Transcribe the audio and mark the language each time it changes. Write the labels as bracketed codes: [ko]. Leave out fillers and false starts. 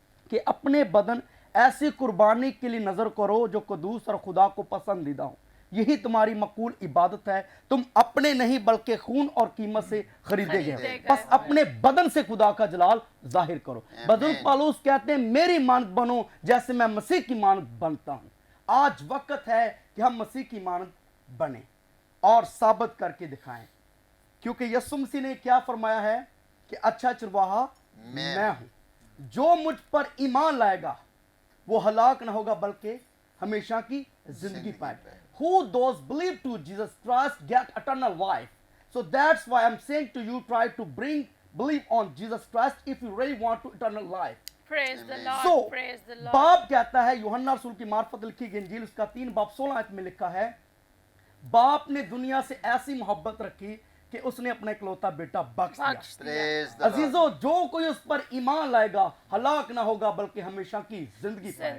[ur] کہ اپنے بدن ایسی قربانی کے لیے نظر کرو جو قدوس اور خدا کو پسندیدہ ہوں، یہی تمہاری مقبول عبادت ہے۔ تم اپنے نہیں بلکہ خون اور قیمت سے خریدے گئے، بس اپنے بدن سے خدا کا جلال ظاہر کرو۔ بزرگ پالوس کہتے ہیں میری مانند بنو جیسے میں مسیح کی مانند بنتا ہوں۔ آج وقت ہے کہ ہم مسیح کی مانند بنیں اور ثابت کر کے دکھائیں، کیونکہ یسوع مسیح نے کیا فرمایا ہے کہ اچھا چرواہا میں ہوں، جو مجھ پر ایمان لائے گا وہ ہلاک نہ ہوگا بلکہ ہمیشہ کی زندگی پائے۔ [en] Who those believe to Jesus Christ get eternal life. So that's why I'm saying to you, try to believe on Jesus Christ if you really want to eternal life. Praise the Lord. So Praise the Lord. [ur] باپ کہتا ہے، یوحنا رسول کی معرفت لکھی گئی انجیل اس کا 3 باب 16 آیت میں لکھا ہے، باپ نے دنیا سے ایسی محبت رکھی کہ اس نے اپنا اکلوتا بیٹا بخش دیا۔ [en] Praise the Lord. [ur] عزیزو، جو کوئی اس پر ایمان لائے گا ہلاک نہ ہوگا بلکہ ہمیشہ کی زندگی پائے گا۔